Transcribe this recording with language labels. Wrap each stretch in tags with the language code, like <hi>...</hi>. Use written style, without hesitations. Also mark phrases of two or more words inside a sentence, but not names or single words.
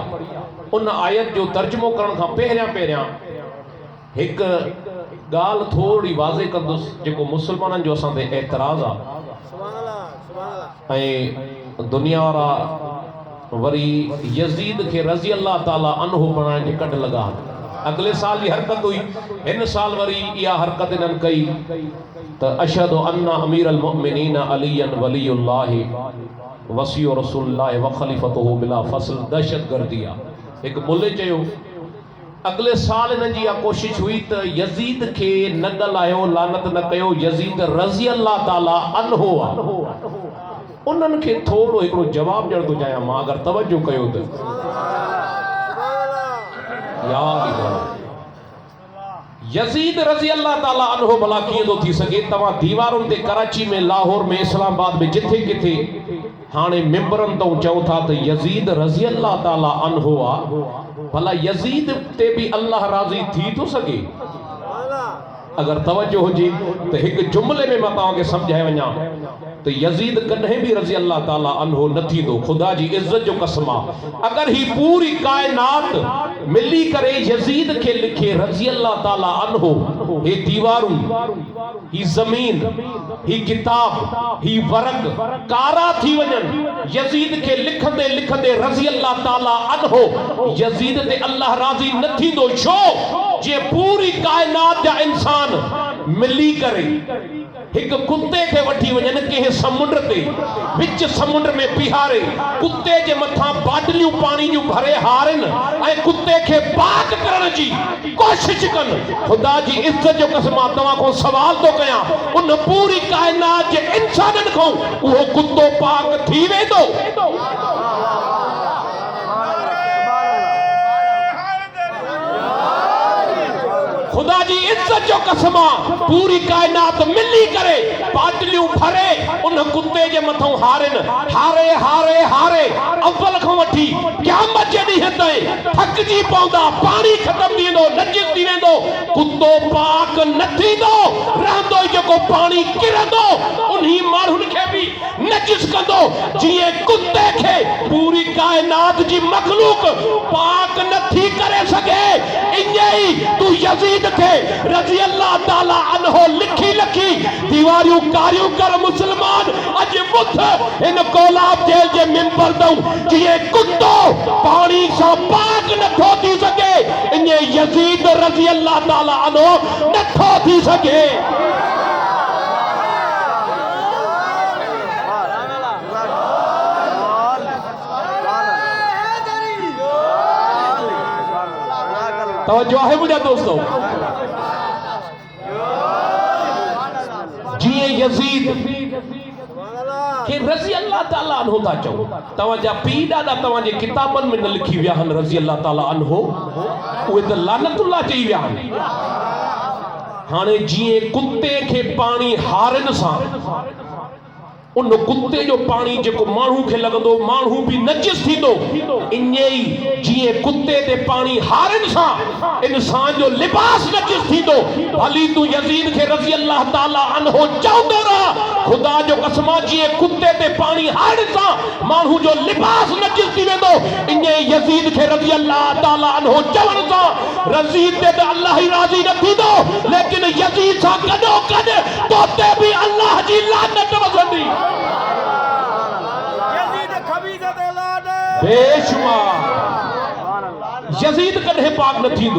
<sd>उन आयत जो तर्जुमो करण खां पहिरियां एक गाल थोड़ी वाज़े कंदुसि जेको मुसलमाननि जो असां ते एतराज़ आहे। दुनिया वारा वरी यजीद के</sd> <ar>رضي الله تعالى عنه</ar> <sd>बणाइण जे कढ लगा। अगले साल जी हरकत हुई इन साल वरी इहा हरकत इन्हनि कई त</sd> <ar>أشهد أن أمير المؤمنين عليًا ولي الله وصي رسول الله و خليفته بلا فصل</ar> <sd>दहशतगर्दी आ। एक मुल्ले चयो अगले साल इन जी कोशिश हुई तो यजीद के न ॻाल्हायो लानत न कयो। यजीद</sd> <ar>رضي الله تعالى عنه</ar> <sd>आ, उन्हनि खे थोड़ो हिकिड़ो जवाब ॾियण थो चाहियां मां, अगर तवज्जो कयो तो यजीद</sd> <ar>رضي الله تعالى عنه</ar> <sd>भला कीअं थो थी सघे? तव्हां दीवारुनि ते कराची में, लाहौर में, इस्लामाबाद में जिथे किथे हाणे मिंबरनि तो चओ था तो यजीद</sd> <ar>رضي الله تعالى عنه</ar> <sd>आ। भला यजीद ते भी अल्लाह राज़ी थी तो सके? अगर तवज्जो हुजे तो एक जुमले में मैं तव्हांखे समझाए वञा तो यजीद कॾहिं भी</sd> <ar>رضي الله تعالى عنه</ar> <sd>न थींदो। खुदा जी इज्जत जो कसम आहे, अगर ही पूरी कायनात मिली करे यजीद के लिखे</sd> <ar>رضي الله تعالى عنه,</ar> <sd>हे दीवारूं, ही जमीन, ही किताब, ही वरक कारा थी वञनि यजीद के लिखंदे लिखंदे</sd> <ar>رضي الله تعالى عنه,</ar> <sd>यजीद ते अल्लाह राज़ी न थींदो। छो जे पूरी कायनात जा इंसान मिली करे एक कुत्ते के वठी वञनि कंहिं समुंड ते, विच समुंड में पिहारे, कुत्ते जे मथां बाटलियूं पानी जूं भरे हारन ऐं कुत्ते के पाक करण जी कोशिश कनि। खुदा जी इज्जत जो कसम तव्हां खां सवाल तो कयां, उन पूरी कायनात जे इंसाननि खां उहो कुत्तो पाक थी वेंदो? खुदा जी इज्जत जो कसम पूरी कायनात मिली करे बाटलियूं भरे उन कुत्ते जे मथां हारन, हारे हारे हारे अव्वल खां वठी क़यामत जे ॾींहं ताईं थकिजी पवंदा, पानी खत्म थी वेंदो, नजिस थी वेंदो, कुत्तो पाक न थींदो। रहंदो जेको पानी किरंदो उन्ही माण्हुनि खे भी नजिस कंदो जीअं कुत्ते खे पूरी कायनात जी मखलूक पाक न थी करे सघे। इन्हीं ही तू यजीद खे</sd> <ar>رضي الله تعالى عنه</ar> <sd>लिखी लिखी दीवारियूं कारियूं कर मुसलमान। अज मुथ इन कोलाब जेल जे मिंबर तऊं जीअं कुत्तो पानी सां पाक नथो थी सघे, इन्हीं यजीद</sd> <ar>رضي الله تعالى عنه</ar> <sd>नथो थी सघे।</sd> <ur>توجہ ہے مجھے دوستوں,</ur> <sd>जिए यजीद के</sd> <ar>رضي الله تعالى عنه</ar> <sd>था चओ, तव्हांजा पी ॾाॾा तव्हांजे किताबनि में न लिखी विया आहिनि</sd> <ar>رضي الله تعالى عنه,</ar> <sd>उहे त लानतुल्लाह चई विया आहिनि। हाणे जीअं कुत्ते खे पाणी हारन सां उन कुत्ते जो पानी जेको माण्हू खे लॻंदो माण्हू भी नजिस थींदो, इन्हीं ही जीअं कुत्ते ते पानी हारन सां इंसान जो लिबास नजिस थींदो। भली तू यजीद खे</sd> <ar>رضي الله تعالى عنه</ar> <sd>चवंदो रह, खुदा जो कसम जीअं कुत्ते ते पानी हारन सां माण्हू जो लिबास नजिस थी वेंदो, इन्हीं यजीद खे</sd> <ar>رضي الله تعالى عنه</ar> <sd>चवण सां रज़ीद ते त अल्लाह ही राज़ी न थींदो, लेकिन यजीद सां गॾो गॾु तो ते भी अल्लाह जी लानत वसंदी। बेशुमार यजीद कॾहिं पाक न थींदो।</sd>